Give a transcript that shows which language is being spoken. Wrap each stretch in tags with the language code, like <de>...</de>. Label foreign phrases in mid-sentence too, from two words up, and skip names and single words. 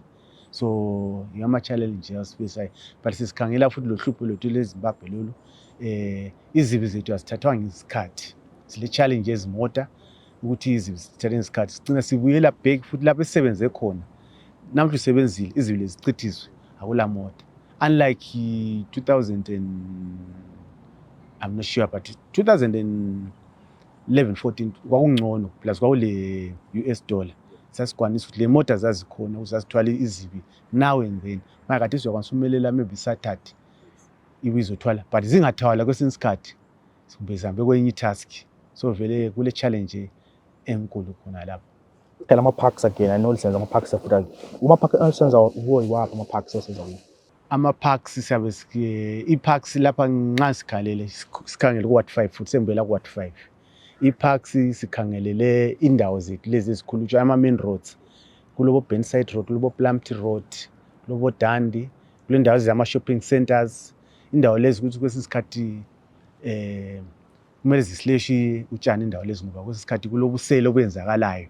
<nd>So ngama-challenge asifisayo, but sisikhangela futhi lo hlupho lwethu leZimbabwe lolu, izibi zethu azithathwa ngesikhathi, sile-challenge ezimota ukuthi izibi sithathe ngesikhathi, sigcina sibuyela back futhi lapho esisebenze khona. Namhla usebenzile izibi lezicithiswe akula mota,</nd> <en>unlike 2000 and I'm not sure, but 2011-14</en> <nd>kwakungcono plus kwakule $. Sasikwanisa ukuthi le mota zazikhona uzasithwala izibi now and then. Manje kade sizokwanisa umelela maybe Saturday ibizothwala, but zingathwala kwesinye isikhathi kumbe zihambe kwenye task. So vele kule challenge enkulu khona lapho. Phela ama-parks again, I know lisenza ama-parks futhi. Uma-parks asenza uyiwaphi ama-parks asenza kuwo? Ama-parks siyabe i-parks lapha nxa sikhalele sikhangele ku-Ward 5 futhi sembela ku-Ward 5. I-parks sikhangelele indawo zethu lezi ezikhulutshwa ama-</nd> <en>main roads,</en> <nd>kulobo Burnside Road, kulobo Plumtree Road, kulobo Dandi, kule ndawo zama-</nd> <en>shopping centers,</en> <nd>indawo lezi ukuthi kwesinye isikhathi kumele zisileshi utshani indawo lezi ngoba kwesinye isikhathi kulobusele okwenzakalayo.</nd>